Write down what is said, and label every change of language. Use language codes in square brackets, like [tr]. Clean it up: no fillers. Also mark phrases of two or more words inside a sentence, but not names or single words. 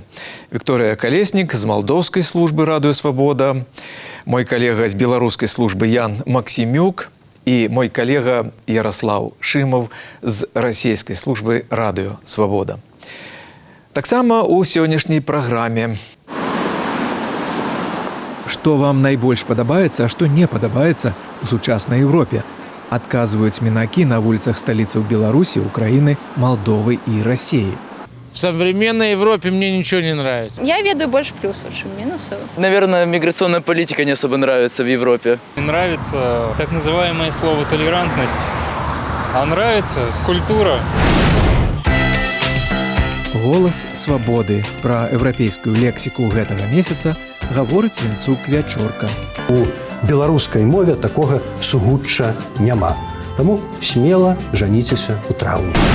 [be] Вікторыя Калеснік з малдоўскай службы «Радыё Свабода», мой калега з беларускай службы Ян Максімюк і мой калега Ярослав Шымов з расійскай службы «Радыё Свабода». Таксама ў сённяшняй праграме. Што вам найбольш падабаецца, а што не падабаецца у сучаснай Европе? Адказваюць мінакі на вуліцах сталіцаў Беларусі, [ru] Украины, Молдовы и России. В современной Европе мне ничего не нравится. Я ведаю больше плюсов, чем минусов. Наверное, миграционная политика не особо нравится в Европе. Мне нравится так называемое слово «толерантность», а нравится культура. [be] Голас свабоды. Пра еўрапейскую лексіку гэтага месяца гаворыць Вінцук Вячорка. У беларускай мове такога сугучча няма. Таму смела жаніцеся ў траўні.